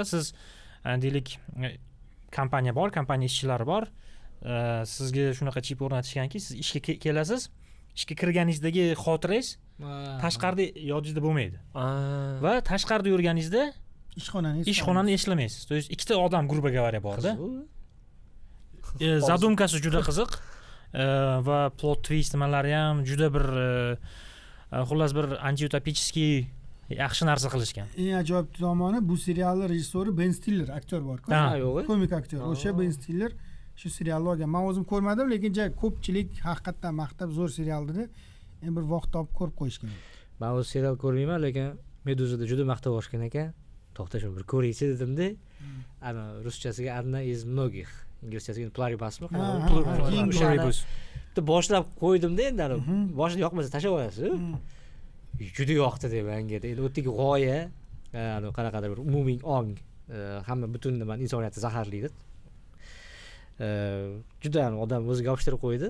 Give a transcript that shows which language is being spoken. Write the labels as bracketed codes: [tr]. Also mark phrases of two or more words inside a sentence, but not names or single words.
[uz] Siz deylik kompaniya bor, kompaniya ishchilari bor. Sizga shunaqa chip o'rnatishganki, siz ishga kelasiz. Ishga kirganingizdagi xotirangiz tashqarida yodingizda bo'lmaydi. Va tashqarida yurganingizda ishxonani eslamaysiz. [ru] То есть [uz] ikkita odam [ru] грубо говоря [uz] borda. Zadumkasi juda qiziq va [en] plot twist [uz] nimalari ham juda bir xullas bir antiutopический yaxshi narsa qilishgan. Eng ajoyib tomoni, bu serialning rejissyori Ben Stiller, aktyor bor-ku. Komik aktyor. O'sha Ben Stiller shu serialni olgan. Men o'zim ko'rmadim, lekin ko'pchilik haqiqatdan maqtab zo'r serial dedi. Endi bir vaqt topib ko'rib qo'yishgan. Men o'z serial ko'rmayman, lekin Meduzada juda maqtab o'rishgan ekan. To'xta shu bir ko'raychi dedim-da. Ana ruschasiga одна из многих. Inglizchasiga pluribusmi? Pluribus. Boshlab qo'ydim-da endi ana boshida yoqmasa tashlab qo'yasiz. Juda yoqdi deb menga. Endi o'tdagi g'oya, ana qanaqadir bir umumiy ong, hamma butun nima insoniyatni zaharlaydi. Juda ham odam o'ziga yopishtirib qo'ydi.